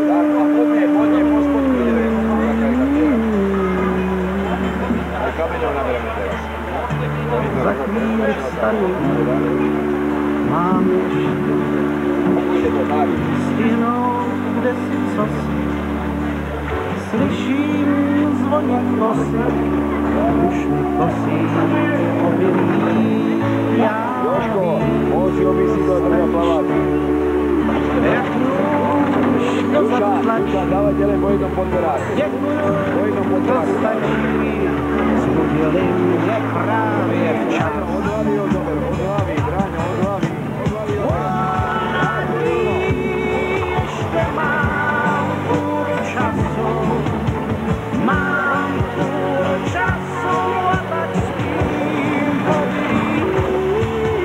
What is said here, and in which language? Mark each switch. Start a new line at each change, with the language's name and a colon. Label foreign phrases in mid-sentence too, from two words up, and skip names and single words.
Czech: Za chvíli vstanu, mám ještě stihnout kdesi cosi. Slyším zvonit kosy, už mi kosí obilí.
Slovak: Jožko, môžu obísť do druhého plaváku. Duša, dávaj ďalej po jednom podberáku. Po jednom podberáku.
Czech: Zbudili mě právě včas.
Slovak: Od hlavy odober, od hlavy, Bráňo, od hlavy.
Czech: Ještě mám půl času a tak spím v obilí.